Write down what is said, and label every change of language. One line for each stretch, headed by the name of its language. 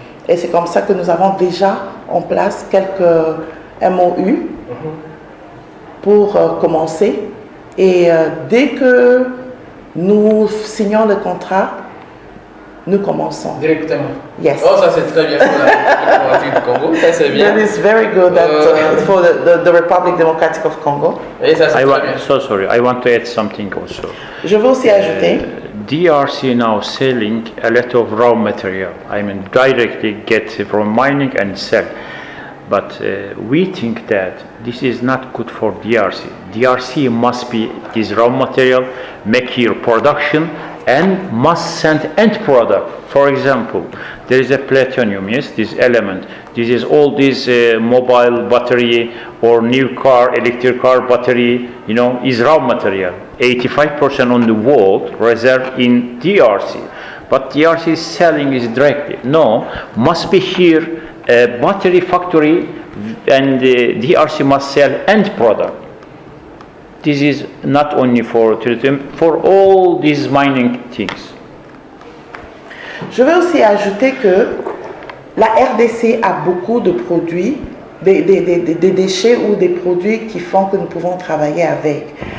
French: Et c'est comme ça que nous avons déjà en place quelques MOU pour commencer. Et dès que nous signons le contrat, nous commençons. Directement.
English: Yes.
French: Oh, ça c'est très bien pour la République du Congo. Ça c'est bien.
English: That is very good for the Republic Democratic of Congo.
French: Et ça c'est très bien.
English: So sorry, I want to add something also.
French: Je veux aussi ajouter.
English: DRC now selling a lot of raw material. I mean, directly get from mining and sell. But we think that this is not good for DRC. DRC must be this raw material, make here production, and must send end product. For example, there is a platinum, yes, this element. This is all this mobile battery or new car, electric car battery, you know, is raw material. 85% on the world reserved in DRC. But DRC is selling is directly. No, must be here a battery factory, and DRC must sell end product. This is not only for tourism, for all these mining things.
French: Je veux aussi ajouter que la RDC a beaucoup de produits, des déchets ou des produits qui font que nous pouvons travailler avec.